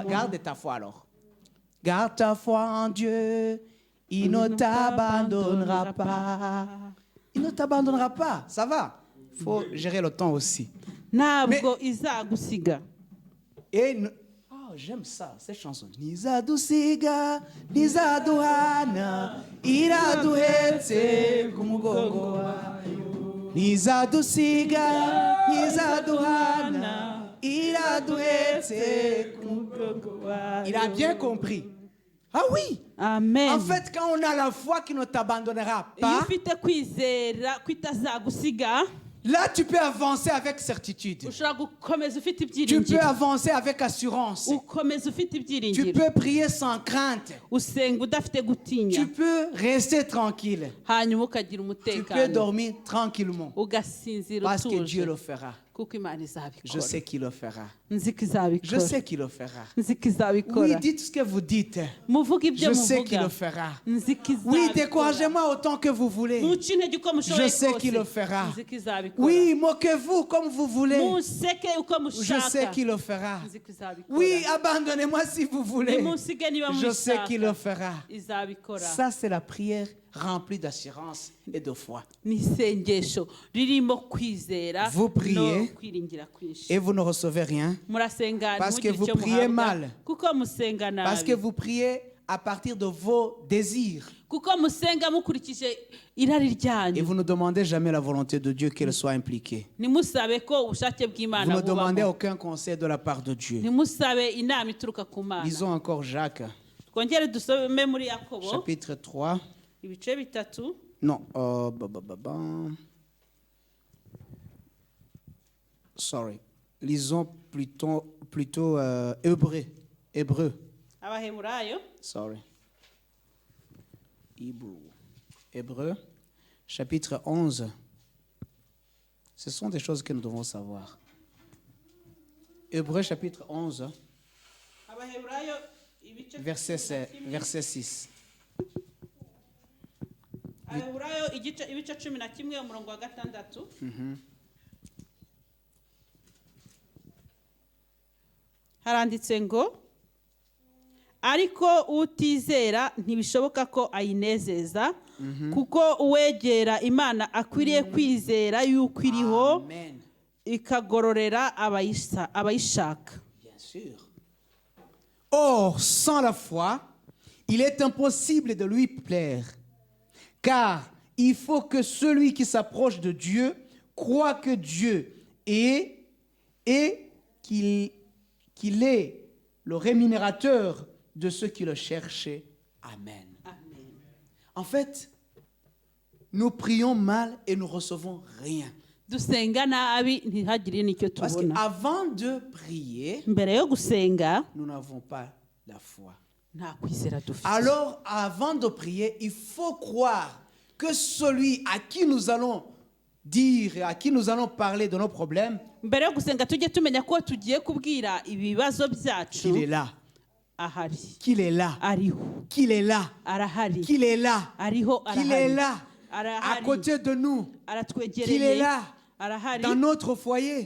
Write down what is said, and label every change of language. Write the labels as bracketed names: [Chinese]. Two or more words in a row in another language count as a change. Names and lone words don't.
[French] Garde ta foi alors. Garde ta foi en Dieu. Il ne t'abandonnera pas. Il ne t'abandonnera pas. Ça va. Il faut gérer le temps aussi. [Kinyarwanda] ntabwo izagusiga. [French] Et oh, j'aime ça, cette chanson. [Kinyarwanda] Nizadusiga, nizaduhana, iraduhetse kumugongo wayo. Nizadusiga, nizaduhana, iraduhetse kumugongo wayo. [French] Il a bien compris. Ah oui. Amen. En fait, quand on a la foi qui ne t'abandonnera [Kinyarwanda] iyo [French] pas, [Kinyarwanda] ufite kwizera ko itazagusiga, [French] là tu peux avancer avec certitude. [Kinyarwanda] ushobora gukomeza ufite [French] Tu peux [Kinyarwanda] ibyiringiro. [French] avancer avec assurance. [Kinyarwanda] ukomeza ufite [French] Tu [Kinyarwanda] ibyiringiro. [French] peux prier sans crainte. [Kinyarwanda] usenga udafite gutinya. [French] Tu peux rester tranquille. [Kinyarwanda] hanyuma ukagira [French] Tu peux [Kinyarwanda] umutekano. [French] dormir tranquillement. [Kinyarwanda] ugasinzira [French] Parce que Dieu [Kinyarwanda] utuje. [French] le fera. [Kinyarwanda] kuko Imana [French] Je [Kinyarwanda] izabikora. [French] sais qu'il le fera. [Kinyarwanda] nzi ko [French] Je [Kinyarwanda] izabikora. [French] sais qu'il le fera. [Kinyarwanda] nzi ko [French] Oui, [Kinyarwanda] izabikora. [French] dites ce que vous dites. [Kinyarwanda] muvuga ibyo [French] Je sais qu'il [Kinyarwanda] muvuga. [French] le fera. [Kinyarwanda] nzi ko [French] Oui, [Kinyarwanda] izabikora. [French] découragez-moi autant que vous voulez. [Kinyarwanda] muce intege uko mushoboye [French] Je sais [Kinyarwanda] kose. [French] qu'il le fera. [Kinyarwanda] nzi ko izabikora. [French] Oui, moquez-vous comme vous voulez. [Kinyarwanda] museke uko [French] Je sais [Kinyarwanda] mushaka. [French] qu'il le fera. [Kinyarwanda] nzi ko izabikora. [French] Oui, abandonnez-moi si vous voulez. [Kinyarwanda] nimusige niba [French] Je sais qu'il le [Kinyarwanda] mubishaka. [French] fera. [Kinyarwanda] izabikora. [French] Ça, c'est la prière remplie d'assurance et de foi. [Kinyarwanda] ni isengesho ririmo kwizera [French] Vous priez [Kinyarwanda] no kwiringira kwinshi. [French] Et vous ne recevez rien. [Kinyarwanda] murasenga [French] Parce que [Kinyarwanda] ntimugire [French] vous [Kinyarwanda] icyo [French] priez [Kinyarwanda] muhabwa, [French] mal. [Kinyarwanda] kuko musenga [French] Parce que [Kinyarwanda] nabi. [French] vous priez à partir de vos désirs. [Kinyarwanda] kuko musenga mukurikije irari [French] Et [Kinyarwanda] ryanyu. [French] vous ne demandez jamais la volonté de Dieu qu'elle soit impliquée. [Kinyarwanda] ntimusabe ko ubushake [French] Vous [Kinyarwanda] bw'Imana [French] ne demandez [Kinyarwanda] bubamo. [French] aucun conseil de la part de Dieu. [Kinyarwanda] ntimusabe inama ituruka ku Mana. [French] Lisons encore Jacques, [Kinyarwanda] twongere dusome muri Yakobo [French] chapitre 3. [Kinyarwanda] ibice bitatu. [French] Non, sorry. Lisons plutôt Hébreu. [Kinyarwanda] abaheburayo [French] Sorry. Hébreu, chapitre 11. Ce sont des choses que nous devons savoir. Hébreu, chapitre 11, [Kinyarwanda] abaheburayo ibice [French] verset 6. [Kinyarwanda] abaheburayo ibice 11 umurongo wa 6. haranditse ngo ariko utizera ntibishoboka ko ayinezeza kuko uwegera Imana akwiriye kwizera yuko iriho Amen. ikagororera abayishaka. [French] Bien sûr. Or, sans la foi, il est impossible de lui plaire. Car il faut que celui qui s'approche de Dieu croit que Dieu est et qu'il est le rémunérateur de ceux qui le cherchent. Amen. Amen. En fait, nous prions mal et nous recevons rien. [Kinyarwanda] dusenga nabi ntihagire n'icyo [French] Parce [Kinyarwanda] tubona. [French] qu'avant de prier, [Kinyarwanda] mbere yo gusenga [French] nous n'avons pas la foi. [Kinyarwanda] nta kwizera dufite. [French] Alors, avant de prier, il faut croire que celui à qui nous allons dire, à qui nous allons parler de nos problèmes, [Kinyarwanda] mbere yo gusenga tujye tumenya ko tugiye kubwira ibibazo byacu [French] qu'il est là, [Kinyarwanda] ahari, [French] qu'il est là, [Kinyarwanda] ariho, [French] qu'il est là, [Kinyarwanda] arahari, [French] qu'il est là, [Kinyarwanda] ariho, [French] qu'il est là, à [Kinyarwanda] arahari, [French] côté de nous, qu'il est [Kinyarwanda] aratwegereye, [French] là, [Kinyarwanda] arahari [French] dans notre foyer,